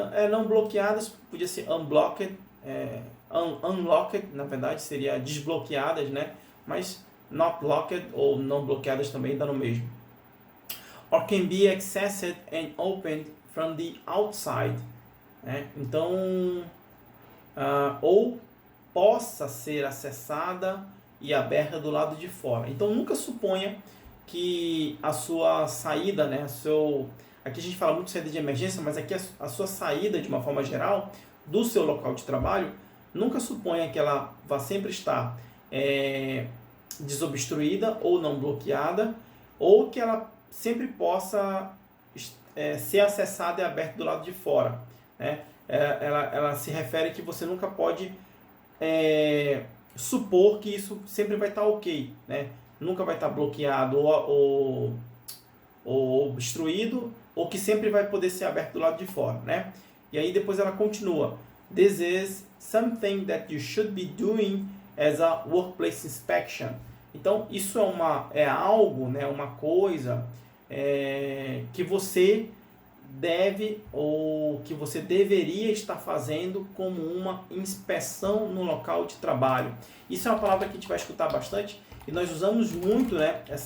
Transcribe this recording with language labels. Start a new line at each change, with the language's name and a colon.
Portuguese: Não bloqueadas, podia ser unblocked, unlocked, na verdade, seria desbloqueadas, né? Mas not locked ou não bloqueadas também dá no mesmo.
English: Or can be accessed and opened from the outside.
Portuguese: Né? Então, ou possa ser acessada e aberta do lado de fora. Então, nunca suponha que a sua saída, né, Aqui a gente fala muito de saída de emergência, mas aqui a sua saída, de uma forma geral, do seu local de trabalho, nunca suponha que ela vá sempre estar desobstruída ou não bloqueada, ou que ela sempre possa ser acessada e aberta do lado de fora, né? Ela se refere que você nunca pode supor que isso sempre vai estar ok, né? Nunca vai estar bloqueado ou obstruído, ou que sempre vai poder ser aberto do lado de fora, né? E aí depois ela continua.
English: This is something that you should be doing as a workplace inspection.
Portuguese: Então, isso é algo, né, uma coisa que você deve ou que você deveria estar fazendo como uma inspeção no local de trabalho. Isso é uma palavra que a gente vai escutar bastante e nós usamos muito, né?